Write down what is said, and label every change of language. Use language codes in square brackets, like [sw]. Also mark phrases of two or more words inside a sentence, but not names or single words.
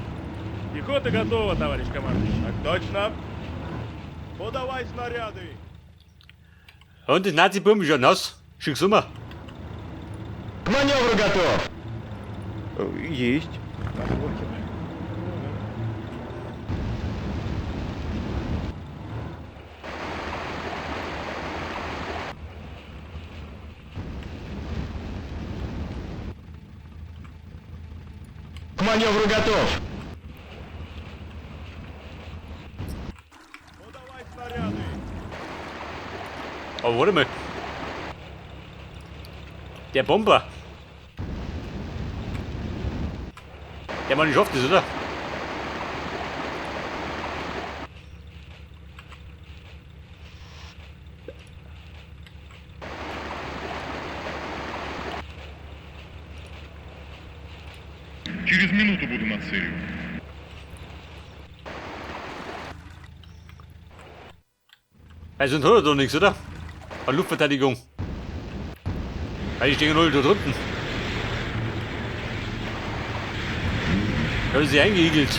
[ru] Пехота готова, товарищ командующий. Так точно. Подавай снаряды. [de] Und das Nazi-Buben ist schon nass. Schick's rüber. [ru] К маневру готов. Есть. К маневру готов. Подавай снаряды. [de] Aber warte mal. Der Bomber. Der Mann schafft es, oder? [ru] Через минуту буду на цели. [de] Also sonst hat er doch nichts, oder? An Luftverteidigung. Weil die stehen alle da drunten. Da haben sie eingeigelt.